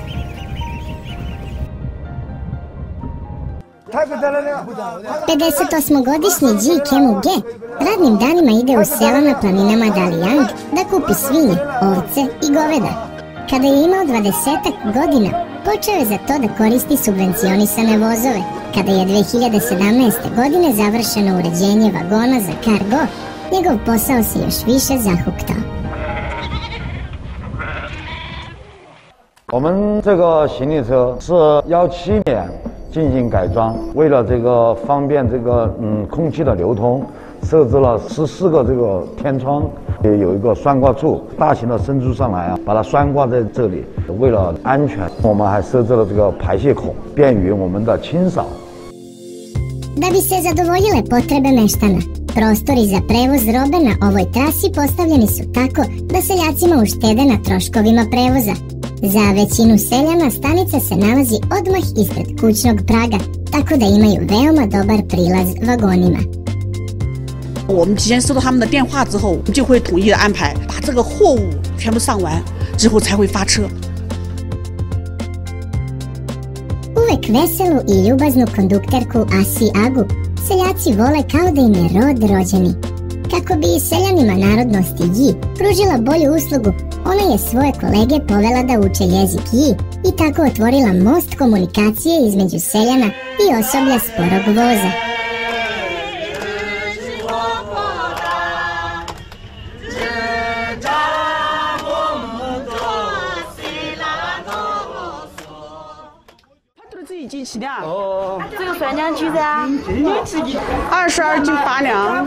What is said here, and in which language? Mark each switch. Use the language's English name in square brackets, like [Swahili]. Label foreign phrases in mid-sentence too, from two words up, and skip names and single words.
[Serbian] Pedesetosmogodišnji Ji Kemu-ge radnim danima ide u sela na planinama Daliang da kupi svinje, ovce i goveda. Kada je imao 20-ak godina, počeo je za to da koristi subvencionisane vozove. Kada je 2017. godine završeno uređenje vagona za kargo, njegov posao se još više zahuktao. [Chinese] 我们这个行李车是17年进行改装，为了这个方便这个空气的流通，设置了14个这个天窗，也有一个栓挂处，大型的伸出上来啊，把它栓挂在这里。为了安全，我们还设置了这个排泄孔，便于我们的清扫。 [Serbian] Da bi se zadovoljile potrebe meštana, prostori za prevoz robe na ovoj trasi postavljeni su tako da seljacima uštede na troškovima prevoza. Za većinu seljana stanica se nalazi odmah ispred kućnog praga, tako da imaju veoma dobar prilaz vagonima. [Chinese] 我们提前收到他们的电话之后，我们就会统一的安排，把这个货物全部上完之后才会发车。 [Serbian] Uvek veselu i ljubaznu kondukterku Asi Agu seljaci vole kao da im je rod rođeni. Kako bi seljanima narodnosti Ji pružila bolju uslugu, ona je svoje kolege povela da uče jezik Ji i tako otvorila most komunikacije između seljana i osoblja sporog voza. [Chinese] 这个算两斤噻，22斤8两。